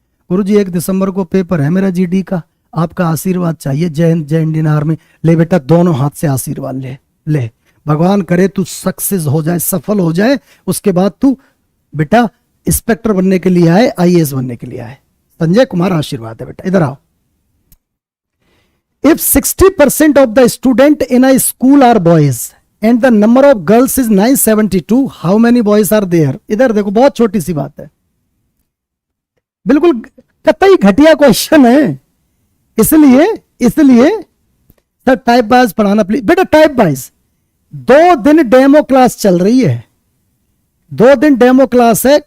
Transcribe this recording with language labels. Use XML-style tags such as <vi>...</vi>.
<hi>गुरुजी 1 दिसंबर को पेपर है मेरा जीडी का, आपका आशीर्वाद चाहिए। जय हिंद, जय इंडियन आर्मी। ले बेटा, दोनों हाथ से आशीर्वाद ले ले। भगवान करे तू सक्सेस हो जाए, सफल हो जाए, उसके बाद तू बेटा इंस्पेक्टर बनने के लिए आए, आईएएस बनने के लिए आए। संजय कुमार आशीर्वाद है बेटा। इधर आओ।</hi> <en>If 60% of the student in a school are boys and the number of girls is 972, how many boys are there?</en> <hi>इधर देखो, बहुत छोटी सी बात है, बिल्कुल कतई घटिया क्वेश्चन है। इसलिए सर टाइप वाइज पढ़ाना प्लीज। बेटा टाइप वाइज 2 दिन डेमो क्लास चल रही है, 2 दिन डेमो क्लास है।</hi>